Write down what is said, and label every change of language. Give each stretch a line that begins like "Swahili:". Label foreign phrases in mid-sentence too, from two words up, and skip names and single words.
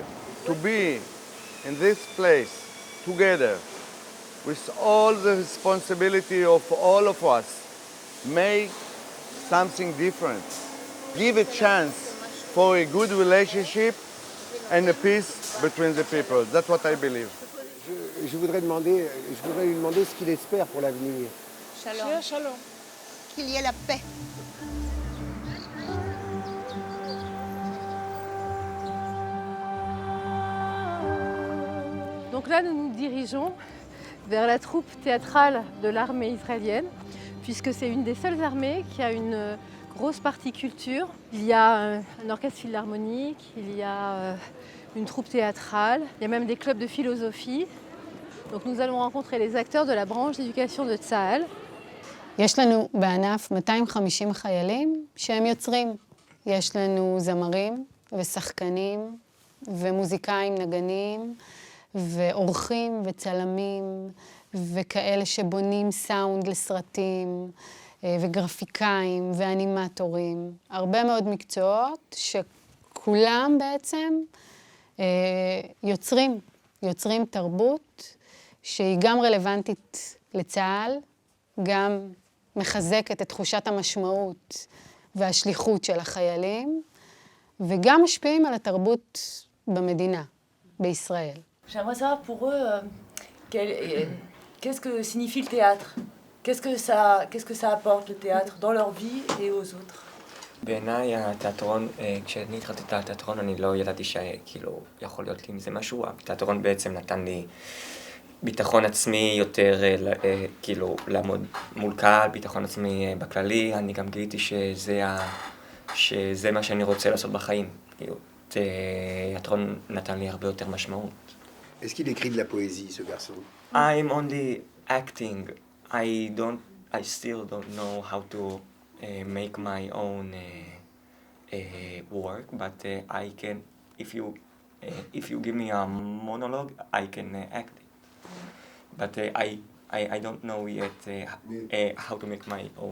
English: To be in this place together with all the responsibility of all of us, make something different. Give a chance for a good relationship and a peace between the people. That's what I believe.
French: Je voudrais lui demander ce qu'il espère pour l'avenir. Shalom. Shalom. Qu'il y ait la paix. Donc là, nous nous dirigeons vers la troupe théâtrale de l'armée israélienne, puisque c'est une des seules armées qui a une grosse partie culture. Il y a un orchestre philharmonique, il y a une troupe théâtrale, il y a même des clubs de philosophie. Donc nous allons rencontrer les acteurs de la branche d'éducation de Tsahal.
Hebrew: יש לנו בענף 250 חיילים שהם יוצרים. יש לנו זמרים ושחקנים ומוזיקאים, נגנים ועורכים וצלמים וכאלה שבונים סאונד לסרטים וגרפיקאים ואנימטורים. הרבה מאוד מקצועות שכולם בעצם יוצרים תרבות שהיא גם רלוונטית לצה"ל, גם מחזקת את תחושת המשמעות והשליחות של החיילים, וגם משפיעים על התרבות במדינה, בישראל.
French: J'aimerais savoir pour eux, qu'est-ce que signifie le théâtre? Qu'est-ce que ça apporte le théâtre dans leur vie et aux autres?
Hebrew: בעיניי התיאטרון, כשאני התחלתי את התיאטרון אני לא ידעתי שכאילו יכול להיות לי מזה משהו. התיאטרון בעצם נתן לי ביטחון עצמי יותר, כאילו לעמוד מול קהל, ביטחון עצמי בכללי. אני גם גיליתי שזה מה שאני רוצה לעשות בחיים. כאילו, תיאטרון נתן לי הרבה יותר משמעות.
French: Est-ce qu'il écrit de la poésie, ce garçon?
English: I'm only acting. I still don't know how to make my own work, but I can, if you give me a monologue, I can act it. But I don't know yet how to make my own.